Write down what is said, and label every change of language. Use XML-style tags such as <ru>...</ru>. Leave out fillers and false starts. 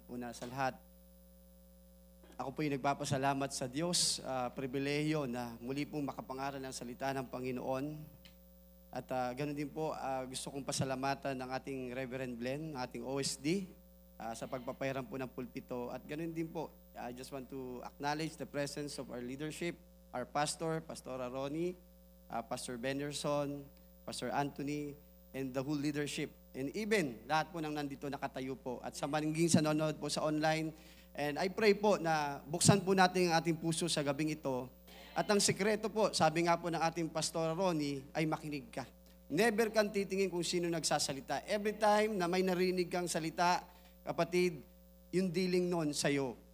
<tl>Una sa lahat, ako po'y nagpapasalamat sa Diyos. Pribilehiyo na muli pong makapangaral ng salita ng Panginoon. At ganoon din po, gusto kong pasalamatan ng ating Reverend Glenn, ng ating OSD, sa pagpapahiram po ng pulpito. At ganoon din po,</tl> <en>I just want to acknowledge the presence of our leadership, our pastor, Pastora Ronnie, Pastor Benderson, Pastor Anthony, and the whole leadership.</en> <tl>And even, lahat po nang nandito nakatayo po. At sa maninging sa nanonood po sa online.</tl> <en>And I pray</en> <tl>po na buksan po natin ang ating puso sa gabing ito. At ang sekreto po, sabi nga po ng ating Pastor Ronnie, ay makinig ka. Never kang titingin kung sino nagsasalita. Every time na may narinig kang salita, kapatid, yung dealing nun sa'yo.</tl>